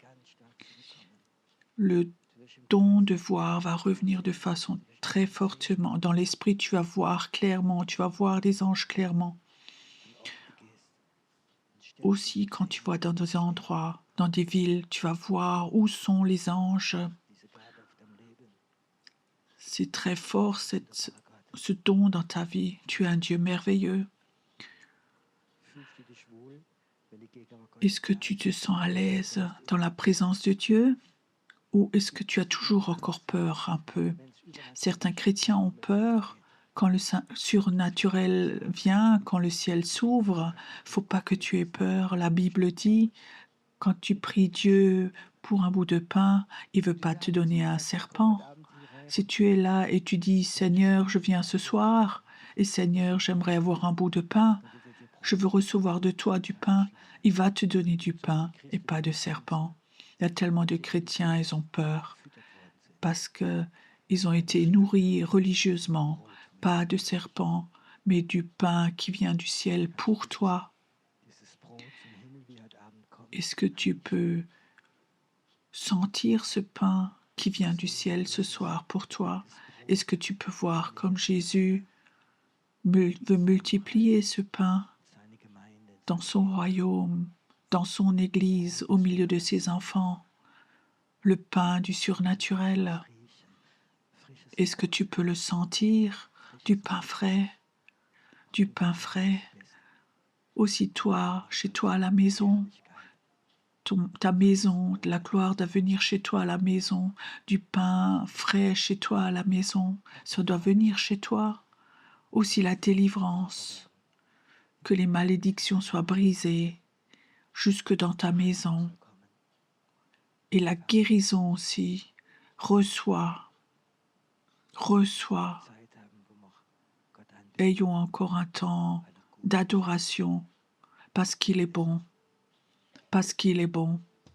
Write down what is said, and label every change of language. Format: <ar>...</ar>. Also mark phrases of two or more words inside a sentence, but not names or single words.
<fr>Le don de voir va revenir de façon très fortement. Dans l'esprit, tu vas voir clairement, tu vas voir des anges clairement. Aussi, quand tu vas dans des endroits, dans des villes, tu vas voir où sont les anges.</fr> <de>diese Gabe auf deinem Leben.</de> <fr>C'est très fort, ce don dans ta vie. Tu es un Dieu merveilleux.</fr> <de>Fühlst du dich wohl, wenn die Gegenwart Gottes</de> <fr>Est-ce que tu te sens à l'aise dans la présence de Dieu ou est-ce que tu as toujours encore peur un peu?</fr> <de>wenn es übernatürlich</de> <fr>Certains chrétiens ont peur quand le surnaturel vient, quand le ciel s'ouvre. Faut pas que tu aies peur. La Bible dit, quand tu pries Dieu pour un bout de pain, il veut pas te donner un serpent. Si tu es là et tu dis, Seigneur, je viens ce soir, et Seigneur, j'aimerais avoir un bout de pain, je veux recevoir de toi du pain, il va te donner du pain et pas de serpent. Il y a tellement de chrétiens, ils ont peur parce que ils ont été nourris religieusement, pas de serpent, mais du pain qui vient du ciel pour toi.</fr> <de>dieses Brot vom Himmel wie heute Abend kommt.</de> <fr>Est-ce que tu peux sentir ce pain qui vient du ciel ce soir pour toi? Est-ce que tu peux voir comme Jésus veut multiplier ce pain</fr> <de>Seine Gemeinde,</de> <fr>dans son royaume, dans son Église, au milieu de ses enfants, le pain du surnaturel?</fr> <de>riechen, frisches</de> <fr>Est-ce que tu peux le sentir? Du pain frais, du pain frais. Aussi toi, chez toi à la maison, ta maison, la gloire de venir chez toi à la maison, du pain frais chez toi à la maison, ça doit venir chez toi. Aussi la délivrance, que les malédictions soient brisées jusque dans ta maison. Et la guérison aussi, reçois.</fr> <de>Zeit haben, wo noch Gott anbetet,</de> <fr>Ayons encore un temps d'adoration parce qu'il est bon, parce qu'il est bon.</fr>